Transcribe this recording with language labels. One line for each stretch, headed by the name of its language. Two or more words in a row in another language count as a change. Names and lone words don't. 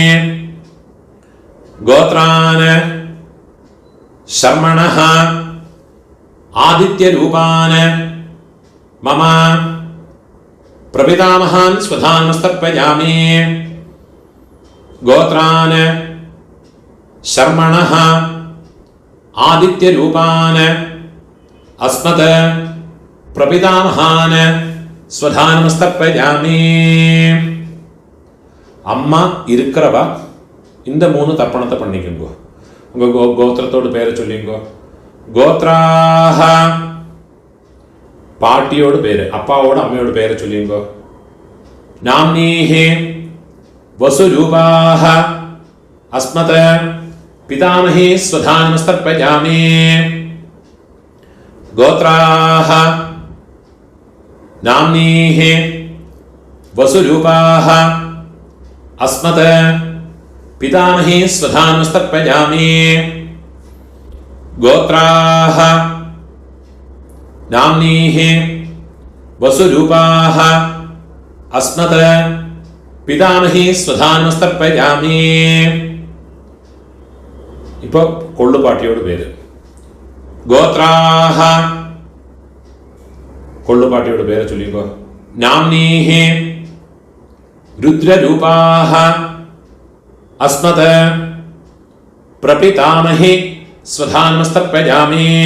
Sanskrit: गोत्रान् शर्मणः आदित्यरूपान् मम प्रपितामहान् स्वधानमस्तर्पयामि. गोत्रान् शर्मणः आदित्यरूपान् अस्मत् प्रपितामहान् स्वधानमस्तर्पयामि.
Tamil: அம்மா இருக்கிறவா இந்த 3 தர்ப்பணத்தை பண்ணிக்கோங்க. உங்க கோத்திரத்தோட பேரை சொல்லிங்கோ. கோத்ராஹ பாட்டியோட பேரு. அப்பாவோட அம்மையோட பேரை சொல்லிங்கோ.
Sanskrit: नाम्नीः वसुरूपाः अस्मत् पितामही स्वधानमस्तर्पयामि। गोत्राः नाम्नीः वसुरूपाः अस्मत् पितामही स्वधानमस्तर्पयामि। गोत्राः नाम्नीः वसुरूपाः अस्मत् पितामही स्वधानमस्तर्पयामि।
Tamil: இப்போ கொள்ளுப்பாட்டியோட பேர். கோத்ராஹ கொள்ளுப்பாட்டியோட பேர் சொல்லிக்கோ.
Sanskrit: नाम्नीः रुद्ररूपाः अस्मत् प्रपितामही स्वधानमस्तर्पयामि.